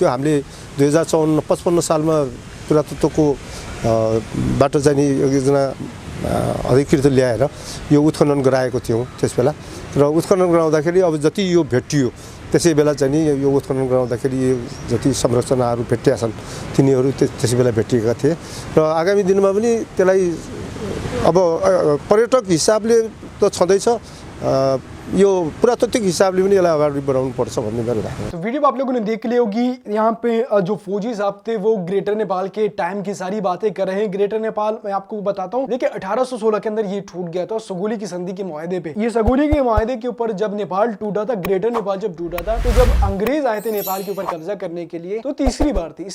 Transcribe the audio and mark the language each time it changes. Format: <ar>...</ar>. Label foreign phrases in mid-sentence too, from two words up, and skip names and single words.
<ne>हामीले 2055 सालमा पुरातत्वको बाट चाहिँ नि एकजना अधिकृत ल्याएर यो उत्खनन गराएको थियौँ त्यसबेला र उत्खनन गराउँदाखेरि अब जति यो भेटियो त्यसै बेला चाहिँ नि यो उत्खनन गराउँदाखेरि जति संरचनाहरू भेटिएका छन् तिनीहरू त्यसै बेला भेटिएका थिए र आगामी दिनमा पनि त्यसलाई अब पर्यटक हिसाबले त छँदैछ यो पुरातात्विक हिसाबले पनि यसलाई अगाडि बढाउनु पर्छ भन्ने मेरो धारणा।</ne> <hi>तो वीडियो आप लोगों ने देख ली होगी। यहाँ पे जो फौजी साहब थे वो ग्रेटर नेपाल के टाइम की सारी बातें कर रहे हैं। ग्रेटर नेपाल मैं आपको बताता हूँ, देखिए 1816 के अंदर ये टूट गया था सगोली की संधि के मुआहदे पे। ये सगोली के मुआहदे के ऊपर जब नेपाल टूटा था, ग्रेटर नेपाल जब टूटा था, तो जब अंग्रेज आए थे नेपाल के ऊपर कब्जा करने के लिए तो तीसरी बार थी।</hi>